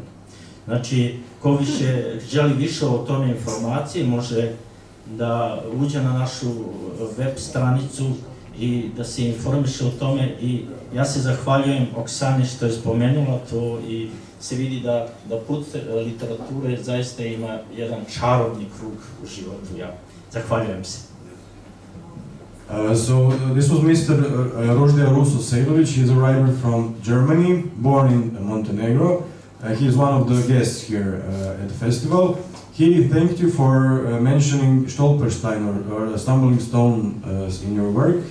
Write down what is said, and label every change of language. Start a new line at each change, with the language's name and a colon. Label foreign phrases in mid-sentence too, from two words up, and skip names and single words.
Serbian: Znači, ko želi više o tome informacije, može da uđe na našu web stranicu i da se informiše o tome. I ja se zahvaljujem Oksani što je spomenula to i se vidi da put literature zaista ima jedan čarobni krug u životu. Ja zahvaljujem se.
English: So this was Mr. Roždija Ruso Sejlović. He's a writer from Germany, born in Montenegro. He's one of the guests here at the festival. He thanked you for mentioning Stolperstein or a stumbling stone in your work.